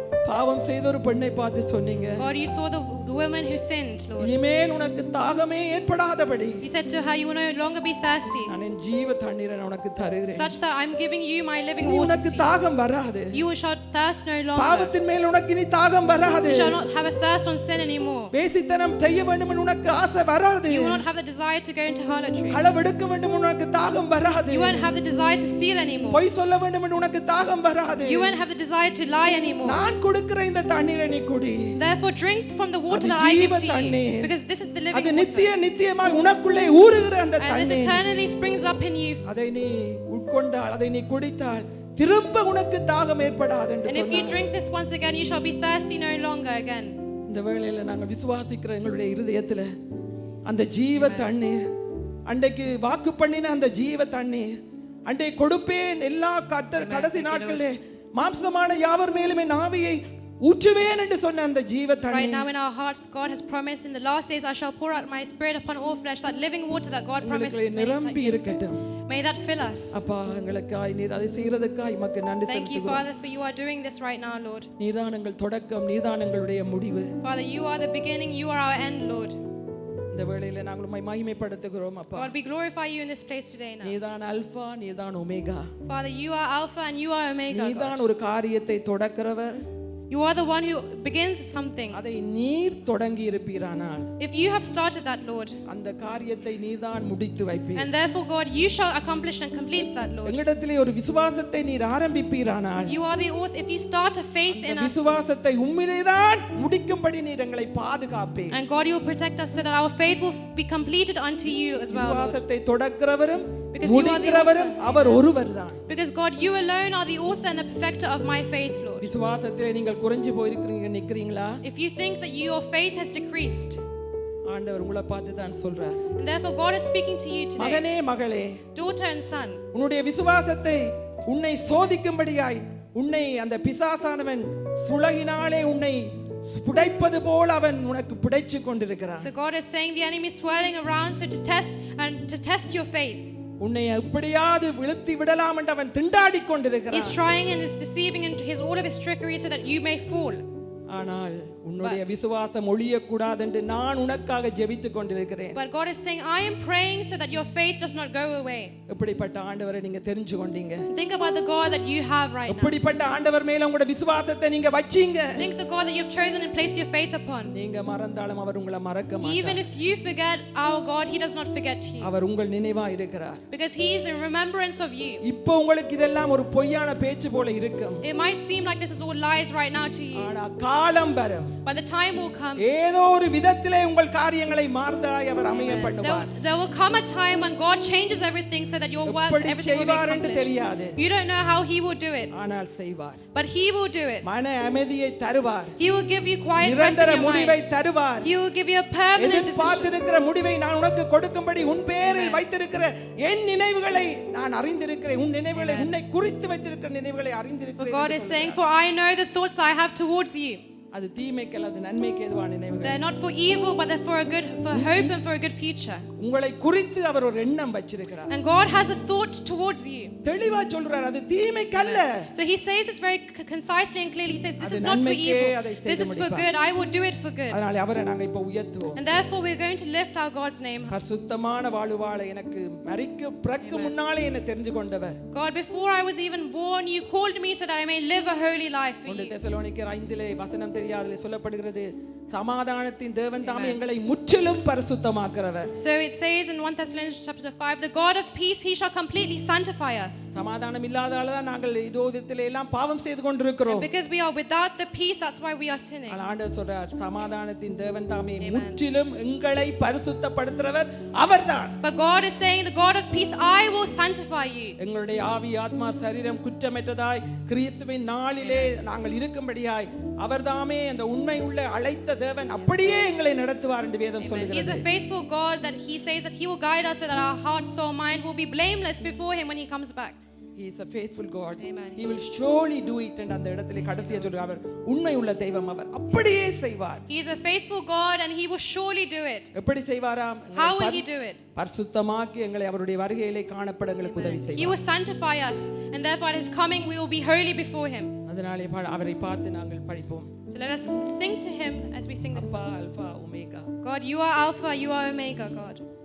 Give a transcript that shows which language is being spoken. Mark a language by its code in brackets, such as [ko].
[ta] பாவம் செய்த ஒரு பெண்ணை பார்த்து சொன்னீங்க. [en] God, you saw the the woman who sinned, Lord. [ta] இனிமேல் உனக்கு தாகமே ஏற்படாதபடி [en] You said to her, you will no longer be thirsty, [ta] நான் என் ஜீவ தண்ணீரை உனக்கு தருகிறேன். [en] such that I'm giving you my living [ta] இனி [en] waters [ta] உனக்கு [en] to you. [ta] தாகம் வராது. [en] You shall thirst no longer. [ta] பாவத்தின் மேல் உனக்கு இனி தாகம் வராது. [en] You shall not have a thirst on sin anymore. [ta] வேசித்தனம் செய்ய வேண்டும் என்று உனக்கு ஆசை வராது. [en] You will not have the desire to go into harlotry. [ta] களவெடுக்க வேண்டும் என்று உனக்கு தாகம் வராது. [en] You won't have the desire to steal anymore. [ta] பொய் சொல்ல வேண்டும் என்று உனக்கு தாகம் வராது. [en] You won't have the desire to lie anymore. [ta] நான் கொடுக்கிற இந்த தண்ணீரை நீ குடி. [en] Therefore drink from the water [ta] அது [en] that I give [ta] ஜீவ [en] to you, [ta] தண்ணீர். [en] because this is the living [ta] அது [en] water. [ta] நித்தியமாய் உனக்குள்ளே ஊறுகிற அந்த [en] And this [ta] தண்ணீர் [en] eternally springs up in you. [ta] அதை நீ உட்கொண்டால் அதை நீ குடித்தால் திரும்ப உனக்கு தாகம் ஏற்படாது என்று [en] And if you [ta] சொன்னார். [en] drink this once again, you shall be thirsty no longer again. [ta] இந்த வேளையில நாங்கள் விசுவாசிக்கிற எங்களுடைய இருதயத்துல அந்த ஜீவ தண்ணீர், அன்றைக்கு வாக்கு பண்ணின அந்த ஜீவ தண்ணீர், அன்றை கொடுப்பேன் எல்லா கடைசி நாட்களிலே மாம்சமான யாவர் மேலுமே நாவியை ஊற்றுவேன் என்று சொன்ன அந்த ஜீவ [en] Right [ta] தண்ணீர் [en] now in our hearts, God has promised in the last days, I shall pour out my spirit upon all flesh. That living water that God promised. [ta] உங்களுக்கு நிரம்பி இருக்கட்டும். [en] May that fill us. [ta] அப்பா எங்களுக்காய் நீர் அதை செய்யறதுக்காய் உமக்கு நன்றி [en] Thank you, [ta] செலுத்துகிறோம். [en] Father, for you are doing this right now, Lord. [ta] நீதான் எங்கள் தொடக்கம், நீதான் எங்களுடைய முடிவு. [en] Father, you are the beginning, you are our end, Lord. [ta] இந்த வேளையில நாங்கள் உம்மை மகிமைப்படுத்துகிறோம் அப்பா. [en] God, we glorify you in this place today now. [ta] நீதான் அல்பா, நீதான் omega. [en] Father, you are Alpha and you are Omega, God. [ta] நீதான் ஒரு காரியத்தை தொடக்கிறவர். [en] You are the one who begins something. [ta] அதை நீர் தொடங்கி இருப்பீரானால் [en] If you have started that, Lord, [ta] அந்த காரியத்தை நீர்தான் முடித்து வைப்பீர். [en] and therefore, God, you shall accomplish and complete that, Lord. [ta] எங்களிடத்திலே ஒரு விசுவாசத்தை நீர் ஆரம்பிப்பீரானால் [en] You are the author. If you start a faith in [ta] அந்த [en] us, [ta] விசுவாசத்தை உம்மிலேதான் முடிக்கும்படி நீர் எங்களை பாதுகாப்பீர். [en] and God, you will protect us so that our faith will be completed unto you as well, Lord. [ta] விசுவாசத்தை தொடக்கிறவரும் [en] Because you are the [ta] முடிக்கிறவரும் அவர் ஒருவர்தான். [en] Because God, you alone are the author and the perfecter of my faith, Lord. [ta] விசுவாசத்திலே நீங்கள் குறைஞ்சு போயிருக்கிறீங்க நிக்கிறீங்களா? [en] If you think that your faith has decreased, [ta] ஆண்டவர் உங்களை பார்த்து தான் சொல்றார். [en] and therefore God is speaking to you today, [ta] மகனே மகளே, [en] daughter and son, [ta] உன்னுடைய விசுவாசத்தை உன்னை சோதிக்கும்படியாய் உன்னை அந்த பிசாசானவன் சுளகினாலே உன்னை புடைப்பது போல அவன் உனக்கு புடைச்சு கொண்டிருக்கிறான். [en] so God is saying the enemy is swirling around so to test your faith. [ta] உன்னை எப்படியாவது விழுத்தி விடலாம் என்று அவன் திண்டாடிக் கொண்டிருக்கிறான். [en] He's trying and is deceiving into all of his trickery so that you may fall. [ta] ஆனால் உன்னுடைய விசுவாசம் ஒழிய கூடாது என்று நான் உனக்காக ஜெபித்துக் கொண்டிருக்கிறேன். [en] But God is saying, I am praying so that your faith does not go away. [ta] எப்படிப்பட்ட ஆண்டவரை நீங்க தெரிஞ்சு கொண்டீங்க? [en] Think about the God that you have right now. [ta] எப்படிப்பட்ட ஆண்டவர் மேல உங்களுடைய விசுவாசத்தை நீங்க வச்சீங்க? [en] Think the God that you have chosen and placed your faith upon. [ta] நீங்க மறந்தாலும் அவர் உங்களை மறக்க மாட்டார். [en] Even if you forget our God, he does not forget you. [ta] அவர் உங்கள் நினைவா இருக்கிறார். [en] Because he is in remembrance of you. [ta] இப்போ உங்களுக்கு இதெல்லாம் ஒரு பொய்யான பேச்சு போல இருக்கும். [en] It might seem like this is all lies right now to you. [ta] ஆனா காலம் வரும். [en] But the time will come. [ta] ஏதோ ஒரு விதத்திலே உங்கள் காரியங்களை மாறுதலாய் அவர் அமைய பண்ணுவார். [en] There will come a time when God changes everything so that your work, [ta] எப்படி [en] everything will be [ta] செய்வார் என்று தெரியாது. [en] accomplished. You don't know how he will do it. [ta] ஆனால் செய்வார். [en] But he will do it. [ta] மன அமைதியை தருவார். [en] He will give you quiet rest in [ta] நிரந்தர [en] your [ta] முடிவை [en] mind. [ta] தருவார். [en] He will give you a permanent decision. [ta] எதிர்பார்த்திருக்கிற முடிவை நான் உனக்கு கொடுக்கும்படி உன் பேரில் வைத்திருக்கிற என் நினைவுகளை நான் அறிந்திருக்கிறேன். உன் நினைவுகளை உன்னை குறித்து வைத்திருக்கிற நினைவுகளை [en] For [ta] அறிந்திருக்கிறேன். [en] God is saying, for I know the thoughts I have towards you. [ta] அது தீமைக்கு அல்லது நன்மைக்கு ஏதுவான நினைவுகள். [en] They're not for evil, but they're for hope and for a good future. [ta] உங்களை குறித்து அவர் ஒரு எண்ணம் வச்சிருக்கிறார். [en] And God has a thought towards you. [ta] தெளிவா சொல்றார், அது தீமைக்கு அல்ல. [en] So he says this very concisely and clearly. He says, this [ta] அது [en] is not for [ta] நன்மைக்கே [en] evil. [ta] அதை செய்து [en] This is for [ta] முடிப்பார். [en] good. I will do it for good. [ta] அதனால அவரை நாங்க இப்ப உயர்த்துவோம். [en] And therefore we're going to lift our God's name. [ta] பரிசுத்தமான வாழ்வு வாழ எனக்கு பிறக்கு முன்னாலே என்ன தெரிந்து கொண்டவர். [en] God, before I was even born, you called me so that I may live a holy life for you. [ta] தெசலோனிக்கர் 5 வசனம் தெரியாதலே சொல்லப்படுகிறது, சமாதானத்தின் தேவன் தாமே எங்களை முற்றிலும் பரிசுத்தமாக்குறவர். [en] So it says in 1 Thessalonians chapter 5, the God of peace, he shall completely sanctify us. [ta] சமாதானம் இல்லாததால தான் நாங்கள் இதோ விதத்திலே எல்லாம் பாவம் செய்து கொண்டிருக்கிறோம். [en] And because we are without the peace, that's why we are sinning. [ta] ஆனால் ஆண்டவர் சொல்றார், சமாதானத்தின் தேவன் தாமே முற்றிலும் எங்களை பரிசுத்தப்படுத்துறவர் அவர்தான். [en] But God is saying, the God of peace, I will sanctify you. [ta] எங்களுடைய ஆவி ஆத்மா சரீரம் குற்றமற்றதாய் கிறிஸ்துவின் நாளிலே நாங்கள் இருக்கும்படியாய் அவர்தாமே அந்த உண்மை உள்ள அழைத்த தேவன் அப்படியே எங்களை நடத்துவார் என்று வேதம் [en] He is [ta] சொல்லுகிறது. [en] a faithful God that he says that he will guide us so that our heart, soul, mind will be blameless before him when he comes back. He is a faithful God. Amen. He will surely do it. [ta] and அந்த இடத்திலே கடைசியா சொல்றார், அவர் உண்மை உள்ள தெய்வம், அவர் அப்படியே செய்வார். [en] He is a faithful God and he will surely do it. [ta] எப்படி செய்வாராம்? [en] How will he do it? [ta] பரிசுத்தமாக்கி எங்களை அவருடைய வருகையிலே காணப்பட எங்களுக்கு உதவி [en] He [ta] செய்வார். [en] will sanctify us and therefore at his coming we will be holy before him. [ta] அதனாலே அவரை பார்த்து நாங்கள் படிப்போம். [en] So let us sing to him as we sing this [ta] அப்பா [en] song. [ta] Alpha omega. [en] God, you are Alpha, you are Omega, God.